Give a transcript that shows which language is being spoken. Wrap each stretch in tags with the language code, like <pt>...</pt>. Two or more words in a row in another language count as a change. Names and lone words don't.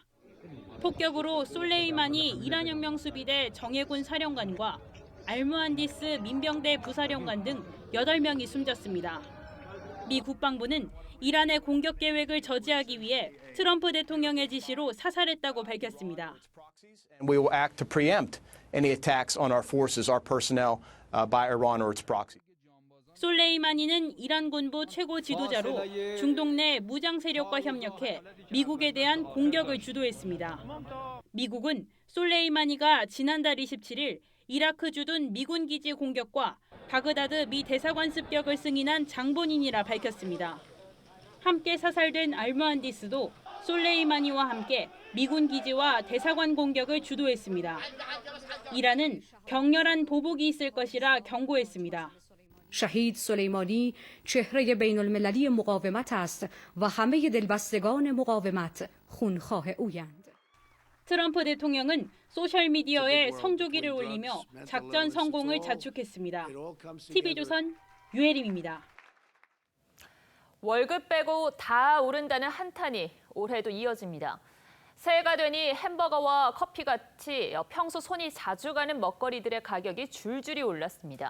<ko>폭격으로 솔레이마니 이란혁명 수비대 정예군 사령관과 알무한디스 민병대 부사령관 등 8명이 숨졌습니다. 미 국방부는 이란의 공격 계획을 저지하기 위해 트럼프 대통령의 지시로 사살했다고 밝혔습니다.</ko> <en>And we will act to preempt any attacks on our forces, our personnel by Iran or its proxies.</en> <ko>솔레이마니는 이란 군부 최고 지도자로 중동 내 무장 세력과 협력해 미국에 대한 공격을 주도했습니다. 미국은 솔레이마니가 지난달 27일 이라크 주둔 미군 기지 공격과 바그다드 미 대사관 습격을 승인한 장본인이라 밝혔습니다. 함께 사살된 알무한디스도 솔레이마니와 함께 미군 기지와 대사관 공격을 주도했습니다. 이란은 격렬한 보복이 있을 것이라 경고했습니다.</ko> <fa>شهید سلیمانی چهره بین المللی مقاومت است و همه دلبستگان مقاومت خونخواه اویند.</fa> <ko>트럼프 대통령은 소셜미디어에 성조기를 올리며 작전 성공을 자축했습니다. TV조선 유혜림입니다. 월급 빼고 다 오른다는 한탄이 올해도 이어집니다. 새해가 되니 햄버거와 커피같이 평소 손이 자주 가는 먹거리들의 가격이 줄줄이 올랐습니다.</ko>